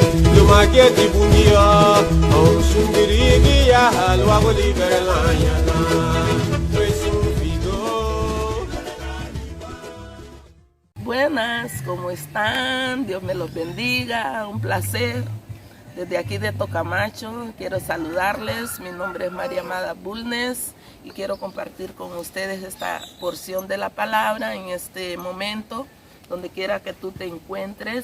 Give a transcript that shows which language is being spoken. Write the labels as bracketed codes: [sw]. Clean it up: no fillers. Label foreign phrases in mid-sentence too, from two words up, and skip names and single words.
[es] Mageti bungia, au sungeri ya halwa goli berlanya lani. Buenas, ¿cómo están? Dios me los bendiga, un placer. Desde aquí de Tocamacho quiero saludarles. Mi nombre es María Amada Bulnes y quiero compartir con ustedes esta porción de la palabra en este momento, donde quiera que tú te encuentres.